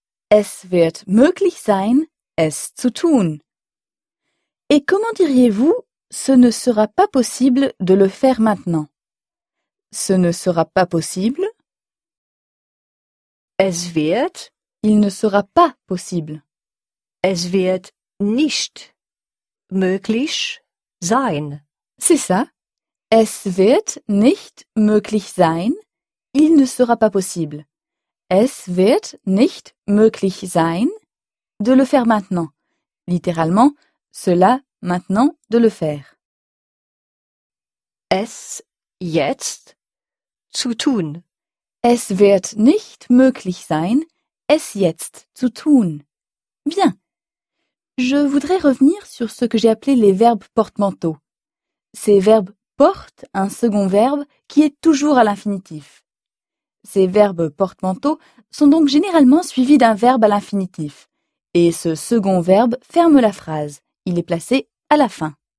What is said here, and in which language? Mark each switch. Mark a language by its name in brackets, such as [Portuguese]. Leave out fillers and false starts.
[German] Es wird möglich sein, es zu tun. [French] Et comment diriez-vous, ce ne sera pas possible de le faire maintenant? Ce ne sera pas possible. [German] Es wird. [French] Il ne sera pas possible. [German] Es wird. Nicht möglich sein. [French] C'est ça. [German] Es wird nicht möglich sein. [French] Il ne sera pas possible. [German] Es wird nicht möglich sein. [French] De le faire maintenant. Littéralement, cela maintenant de le faire. [German] Es jetzt zu tun. Es wird nicht möglich sein, es jetzt zu tun. [French] Bien. Je voudrais revenir sur ce que j'ai appelé les verbes porte-manteau. Ces verbes portent un second verbe qui est toujours à l'infinitif. Ces verbes porte-manteau sont donc généralement suivis d'un verbe à l'infinitif. Et ce second verbe ferme la phrase. Il est placé à la fin.